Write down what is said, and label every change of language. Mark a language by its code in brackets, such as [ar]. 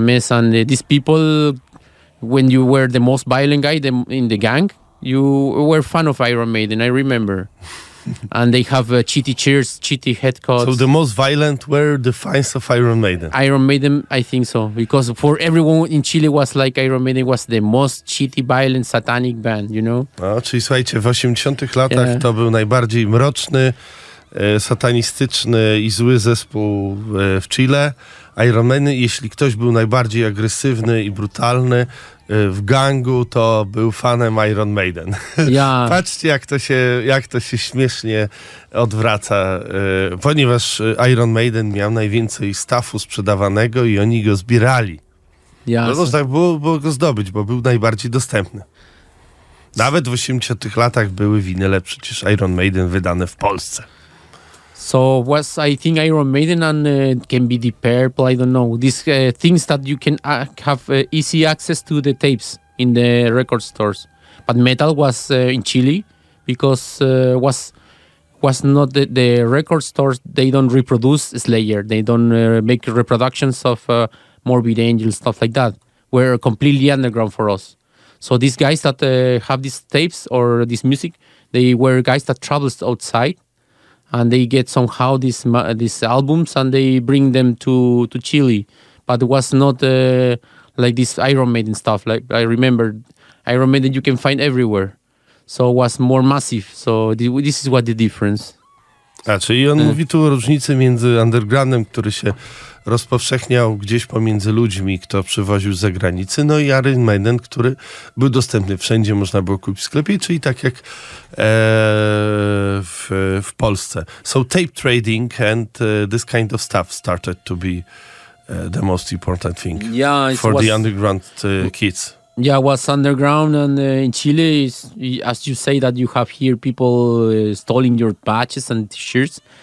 [en] And these people, when you were the most violent guy in the gang, you were fan of Iron Maiden, I remember. And they have cheaty cheers, cheaty headcuts. So the most violent were the fans of Iron Maiden. Iron Maiden, I think so. Because for everyone in Chile was like Iron Maiden was the most cheaty, violent, satanic band, you know? [pl] No, czyli słuchajcie, w 80-tych latach to był najbardziej mroczny, satanistyczny i zły zespół w Chile. Iron Man, jeśli ktoś był najbardziej agresywny i brutalny w gangu, to był fanem Iron Maiden. [en] Yeah. [pl] Patrzcie, jak to się śmiesznie odwraca, ponieważ Iron Maiden miał najwięcej staffu sprzedawanego i oni go zbierali. [en] Yeah, [pl] można było go zdobyć, bo był najbardziej dostępny. Nawet w 80-tych latach były winyle przecież Iron Maiden wydane w Polsce. [en] So was I think Iron Maiden and can be Deep Purple, I don't know. These things that you can have easy access to the tapes in the record stores. But metal was in Chile because was not the record stores. They don't reproduce Slayer. They don't make reproductions of Morbid Angel, stuff like that. Were completely underground for us. So these guys that have these tapes or this music, they were guys that travels outside. And they get somehow these albums and they bring them to Chile, but it was not like this Iron Maiden stuff. Like I remember, Iron Maiden you can find everywhere, so it was more massive. So this is what the difference. [pl] Czyli on mówi tu o różnicy między undergroundem, który się rozpowszechniał gdzieś pomiędzy ludźmi, kto przywoził z zagranicy. No i Iron Maiden, który był dostępny wszędzie, można było kupić w sklepie, czyli tak jak w Polsce. [en] So tape trading and this kind of stuff started to be the most important thing for the underground kids. Yeah, was underground, and in Chile, as you say that you have here people stealing your patches and T-shirts.